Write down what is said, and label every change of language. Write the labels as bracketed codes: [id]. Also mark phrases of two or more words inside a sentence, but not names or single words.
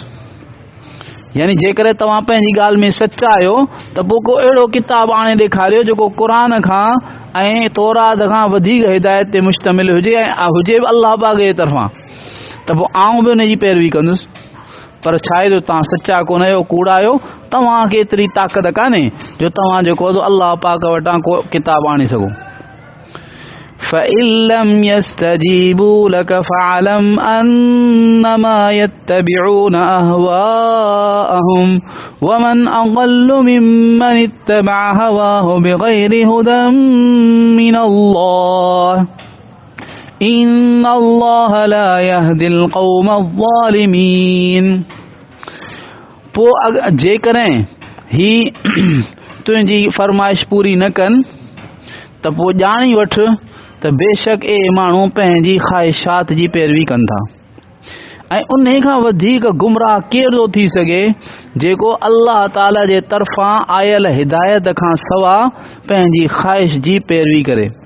[sd] यानी जेकॾहिं तव्हां पंहिंजी ॻाल्हि में सचा आहियो त पोइ को अहिड़ो किताब आणे ॾेखारियो जेको क़ुर खां ऐं तौरात खां वधीक हिदायत ते मुश्तमिल हुजे ऐं हुजे बि अल्लाह पाक जे तरफ़ां, त पोइ आऊं बि उन जी पैरवी कंदुसि। पर छा आहे जो तव्हां सचा कोन आहियो, कूड़ा आहियो, तव्हांखे एतिरी ताक़त कान्हे जो तव्हां जेको अल्लाह पाक वटां को किताब आणे सघो। [ar] فَإِن لَّمْ يَسْتَجِيبُوا لَكَ فَاعْلَمْ أَنَّمَا يَتَّبِعُونَ أَهْوَاءَهُمْ وَمَنْ أَضَلُّ مِمَّنِ اتَّبَعَ هَوَاهُ بِغَيْرِ هُدًى مِّنَ اللَّهِ إِنَّ اللَّهَ لَا يَهْدِي الْقَوْمَ الظَّالِمِينَ। [sd] पोइ जेकॾहिं ही तुंहिंजी फरमाइश पूरी न कनि त पोइ ॼाणी वठ त बेशक ए माण्हू पंहिंजी ख़्वाहिशात जी पैरवी कनि था, ऐं उन खां वधीक गुमराह केरु थो थी सघे जेको अल्लाह ताला जे तरफ़ां आयल हिदायत खां सवा पंहिंजी ख़्वाहिश जी पैरवी करे।